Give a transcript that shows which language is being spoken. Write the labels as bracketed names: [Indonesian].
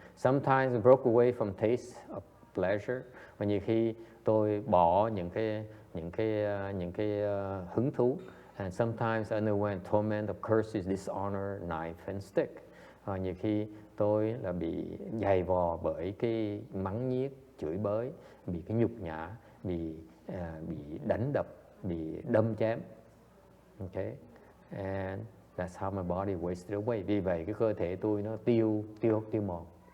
[English] Sometimes I broke away from taste of pleasure, [Vietnamese] và nhiều khi tôi bỏ những cái hứng thú. [English] And sometimes I underwent torment of curses, dishonor, knife and stick. [Vietnamese] Nhiều khi tôi là bị dày vò bởi cái mắng nhiếc, chửi bới, bị cái nhục nhã, bị đánh đập, bị đâm chém. [English] Okay, and that's how my body wasted away. [Vietnamese] Vì vậy cái cơ thể tôi nó tiêu mòn.